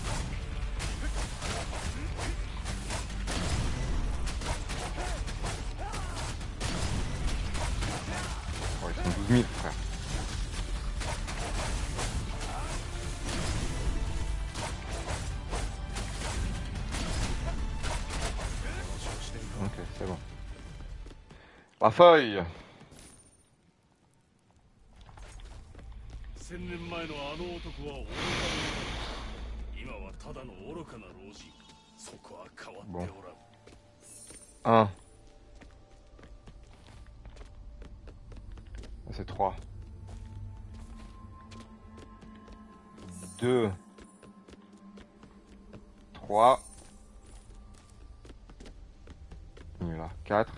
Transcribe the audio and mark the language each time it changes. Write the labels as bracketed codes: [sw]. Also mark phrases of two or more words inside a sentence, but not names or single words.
[fr] Oh, ils sont 12 000, frère. Ok, c'est bon. La feuille! [ja] 1000 年前のあの男は愚か者だ。今はただの愚かな老人。そこは変わっておらん。 [fr] Un. C'est 3. 2. 3. Il est là. 4.